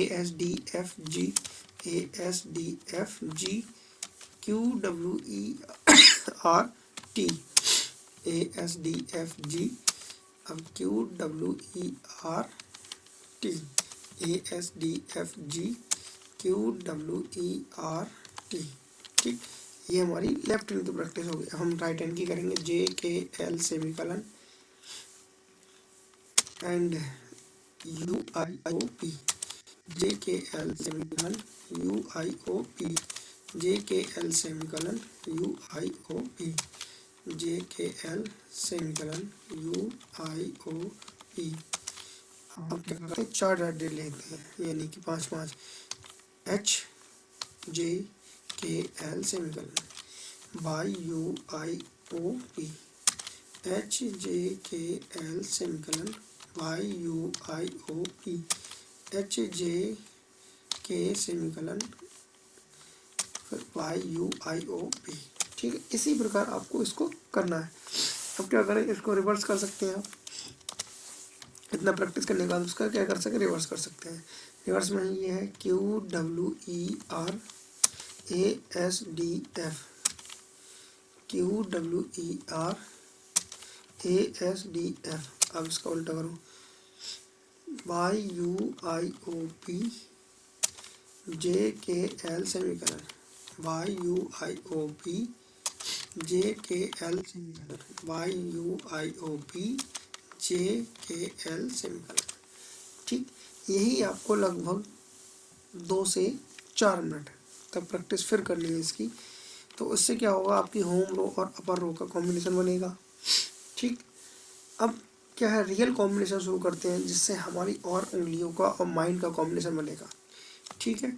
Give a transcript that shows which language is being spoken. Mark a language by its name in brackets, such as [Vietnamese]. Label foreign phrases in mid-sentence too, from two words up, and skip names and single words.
[Hindi] ASDFG, ASDFG, QWERT, ASDFG, अब QWERT, ASDFG, QWERT, ठीक। ये हमारी [English] left hand [Hindi] की प्रैक्टिस होगी। हम [English] right hand [Hindi] की करेंगे। [English] JKL semicolon and UIOP, JKL semicolon UIOP, JKL semicolon UIOP, JKL semicolon UIOP. [Hindi] अब क्या करते हैं, 4 डॉट लेते हैं, यानी कि 5 [English] HJKL semicolon YUIOP, HJKL semicolon YUIOP, HJK semicolon YUIOP, [Hindi] ठीक है। इसी प्रकार आपको इसको करना है। अब क्या करें, इसको रिवर्स कर सकते हैं आप। इतना प्रैक्टिस करने के बाद उसका क्या कर सकते, रिवर्स कर सकते हैं। रिवर्स में ये है QWERASDF, QWERASDF। अब इसका उल्टा करो, [English] YUIOP, JKL semicolon YUIOP, JKL semicolon YUIOP, JKL semicolon, [Hindi] ठीक। यही आपको लगभग 2 से 4 मिनट तक प्रैक्टिस फिर करनी है इसकी। तो इससे क्या होगा, आपकी [English] home row [Hindi] और [English] upper row [Hindi] का कॉम्बिनेशन बनेगा, ठीक। अब क्या है, [English] real combination [Hindi] शुरू करते हैं, जिससे हमारी और उंगलियों का और माइंड का कॉम्बिनेशन बनेगा, ठीक है।